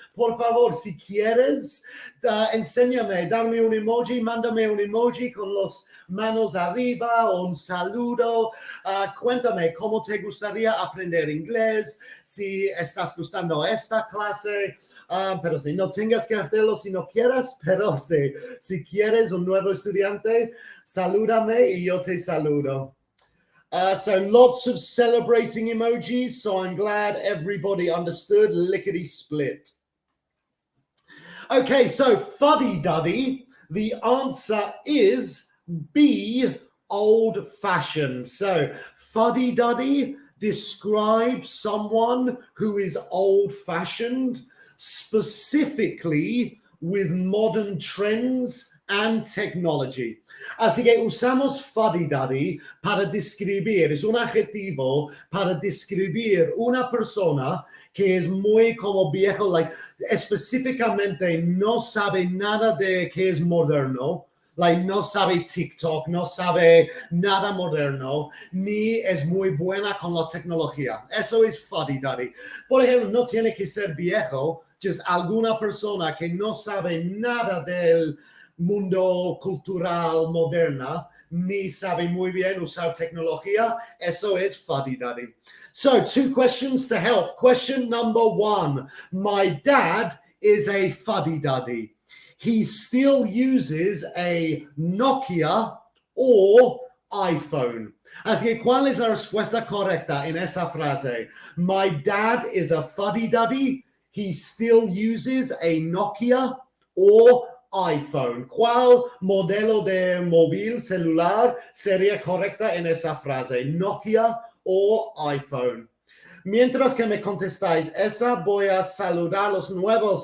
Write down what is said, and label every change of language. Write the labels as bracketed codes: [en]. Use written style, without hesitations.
[es] Por favor, si quieres, enséñame, dame un emoji, mándame un emoji con las manos arriba o un saludo. Cuéntame cómo te gustaría aprender inglés, si estás gustando esta clase. Pero si no tengas que hacerlo si no quieras, pero si quieres un nuevo estudiante, salúdame y yo te saludo. [en] So lots of celebrating emojis, so I'm glad everybody understood lickety-split. Okay, so fuddy-duddy, the answer is B, old-fashioned. So fuddy-duddy describes someone who is old-fashioned, specifically with modern trends and technology. [es] Así que usamos fuddy-duddy para describir, es un adjetivo para describir una persona que es muy como viejo, like, específicamente no sabe nada de qué es moderno, like, no sabe TikTok, no sabe nada moderno, ni es muy buena con la tecnología. Eso es fuddy-duddy. Por ejemplo, no tiene que ser viejo, just alguna persona que no sabe nada del mundo cultural moderna, ni sabe muy bien usar tecnología. Eso es fuddy-duddy. [en] So, 2 questions to help. Question number 1. My dad is a fuddy-duddy. He still uses a Nokia or iPhone. [es] Así que, ¿cuál es la respuesta correcta en esa frase? [en] My dad is a fuddy-duddy. He still uses a Nokia or iPhone. [es] ¿Cuál modelo de móvil celular sería correcta en esa frase? Nokia o iPhone. Mientras que me contestáis esa, voy a saludar a los nuevos.